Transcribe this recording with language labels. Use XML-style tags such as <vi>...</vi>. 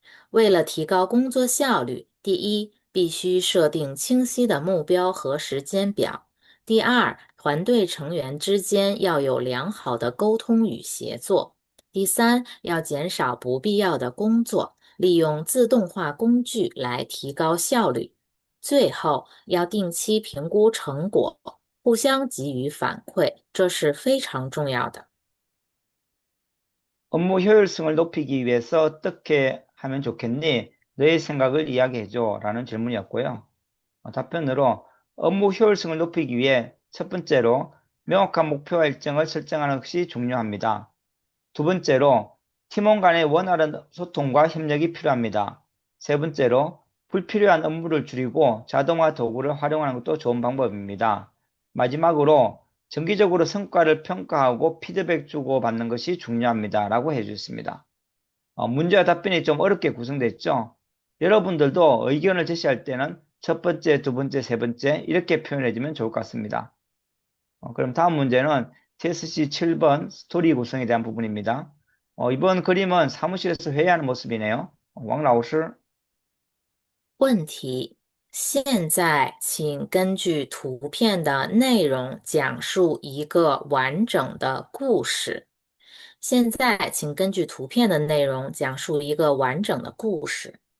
<zh>为了提高工作效率，第一，必须设定清晰的目标和时间表；第二，团队成员之间要有良好的沟通与协作； 第三，要减少不必要的工作，利用自动化工具来提高效率。最后，要定期评估成果，互相给予反馈，这是非常重要的。</zh> <ko>업무 효율성을 높이기 위해서 어떻게 하면 좋겠니? 너의 생각을 이야기해줘. 라는 질문이었고요. 답변으로 업무 효율성을 높이기 위해 첫 번째로 명확한 목표와 일정을 설정하는 것이 중요합니다. 두 번째로 팀원 간의 원활한 소통과 협력이 필요합니다. 세 번째로 불필요한 업무를 줄이고 자동화 도구를 활용하는 것도 좋은 방법입니다. 마지막으로 정기적으로 성과를 평가하고 피드백 주고받는 것이 중요합니다. 라고 해주셨습니다. 문제와 답변이 좀 어렵게 구성됐죠? 여러분들도 의견을 제시할 때는 첫 번째, 두 번째, 세 번째 이렇게 표현해주면 좋을 것 같습니다. 그럼 다음 문제는 TSC 7번 스토리 구성에 대한 부분입니다. 이번 그림은 사무실에서 회의하는 모습이네요.</ko> <zh>왕老师问题：现在，请根据图片的内容讲述一个完整的故事。现在，请根据图片的内容讲述一个完整的故事。</zh>